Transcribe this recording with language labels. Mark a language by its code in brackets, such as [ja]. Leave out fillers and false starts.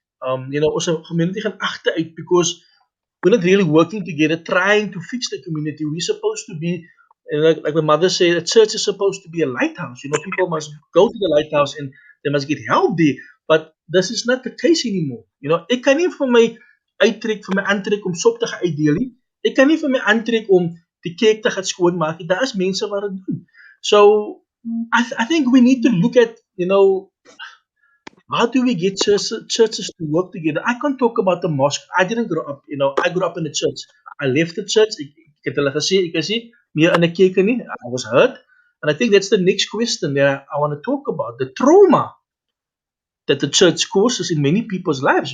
[en] Also community [af] gaan agteruit [en] because we're not really working together, trying to fix the community. We're supposed to be, like my mother said, a church is supposed to be a lighthouse. People must go to the lighthouse and they must get help there. But this is not the case anymore. [af] Ek kan nie vir my aantrek om sop te gaan uitdeel nie. Ek kan nie vir my aantrek om die kerk te gaan skoonmaak nie. Daar is mense wat dit doen. [en] So I think we need to look at, how do we get churches to work together? I can't talk about the mosque. I didn't grow up, I grew up in the church. I left the church. [af] Ek het hulle gesê, ek is nie meer in 'n kerk nie. [en] I was hurt. And I think that's the next question that I want to talk about. The trauma that the church causes in many people's lives.